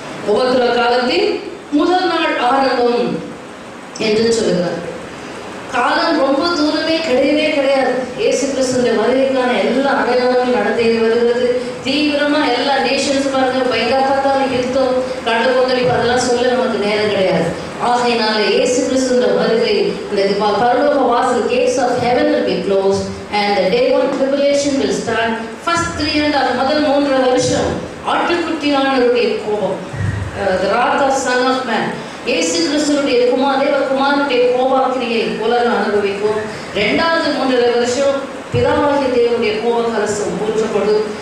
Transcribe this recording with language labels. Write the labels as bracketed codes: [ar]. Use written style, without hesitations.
[ta] உபத்திரவ காலத்தின் முதல் நாள் ஆரம்பம் என்று சொல்லுகிறார். காலம் ரொம்ப தூரமே கிடையாது. இயேசு கிறிஸ்துவின் வருகைக்கான எல்லா அடையாளங்களும் நடந்தே வருகிறது. தீவிரமா எல்லா நேஷன்ஸ் பாருங்க, பயங்கரத்தால் யுத்தம், கடற்கொந்தளிப்பு, அதெல்லாம் சொல்ல நமக்கு நேரம் கிடையாது. ஆகையினால இயேசு கிறிஸ்துவின் வருகை, இந்த பரலோக வாசல், [en] gates of heaven will be closed and the day 1 tribulation will start. [ta] First 3.5 முதல் 3 வருஷம் ஆட்டுக்குட்டியானவருடைய கோபம், [en] the wrath of son of man, [ta] இயேசு கிறிஸ்துவினுடைய குமாரனுடைய கோபாக்கிரியை உலகம் அனுபவிக்கும். 2வது 3.5 வருஷம் பிதாவாகிய தேவனுடைய கோபகலசம் ஊற்றப்படும்.